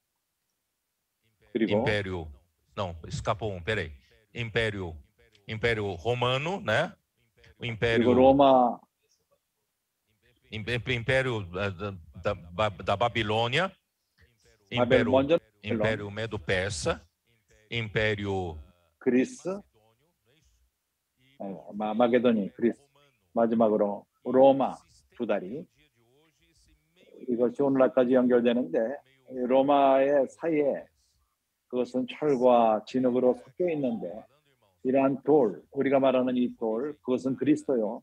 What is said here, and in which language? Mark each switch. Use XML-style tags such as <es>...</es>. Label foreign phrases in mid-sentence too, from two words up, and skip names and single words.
<pt>Império, não, escapou peraí. Império Romano, né? O Império</pt> <ko>로마,</ko> <pt>Império da Babilônia, Império Medo-Persa, Império</pt> <ko>그리스, 마게도니, 그리스, 마지막으로 로마 두 다리. 이것이 오늘날까지 연결되는데 로마의 사이에 그것은 철과 진흙으로 섞여 있는데 이러한 돌, 우리가 말하는 이 돌, 그것은 그리스도요.</ko>